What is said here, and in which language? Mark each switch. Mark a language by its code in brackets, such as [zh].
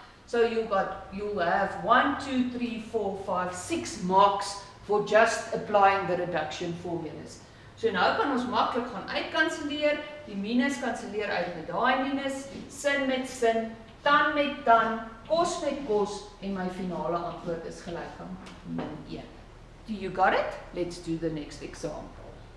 [en] So you'll have 1, 2, 3, 4, 5, 6 marks for just applying the reduction formulas. [af] So nou kan ons maklik gaan uitkanselleer, die minus kanselleer uit met daai minus, sin met sin, tan met tan, kos met kos, en my finale antwoord is gelyk aan -1. [en] Do you got it? Let's do the next example.